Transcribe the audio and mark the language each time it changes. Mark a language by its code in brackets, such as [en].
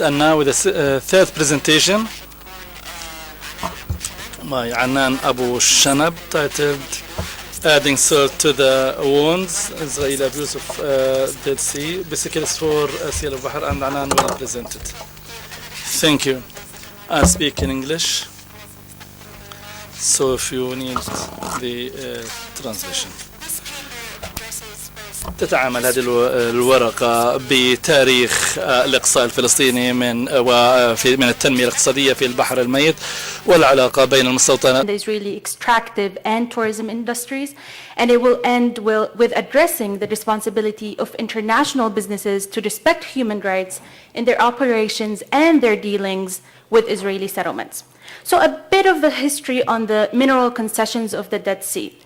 [en] And now with the third presentation by Anan Abu Shanab, titled Adding Salt to the Wounds, Israeli Abuse of Dead Sea. Basically it's for Sea al-Bahr, and Anan will present it. Thank you. I speak in English, so if you need the translation. [ar] تتعامل هذه الورقة بتاريخ الإقصاء الفلسطيني من التنمية الاقتصادية في البحر الميت والعلاقة بين المستوطنات. [en] The Israeli extractive and tourism industries, and it will end with addressing the responsibility of international businesses to respect human rights in their operations and their dealings with Israeli settlements. So a bit of the history on the mineral concessions of the Dead Sea.